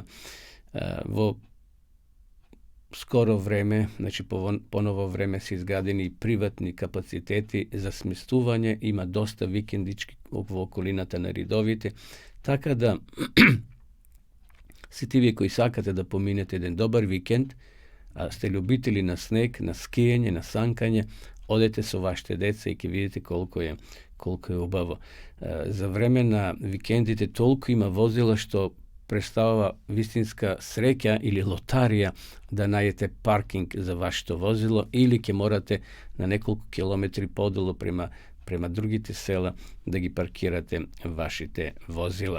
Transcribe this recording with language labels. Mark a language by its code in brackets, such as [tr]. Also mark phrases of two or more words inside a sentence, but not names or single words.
[mk] Во скоро време, значи по ново време се изградени и приватни капацитети за сместување, има доста викендички во околината на Ридовите, така да сите вие кои сакате да поминете еден добар викенд, а сте љубители на снег, на скијање, на санкање, одете со вашите деца и ќе видите колку е колко je ubavo. Za vreme na vikendite toliko ima vozila što predstavava vistinska sreća ili lotarija da najete parking za vaše vozilo ili ke morate na nekoliko kilometri podolo prema drugite sela da gi parkirate vašite vozila.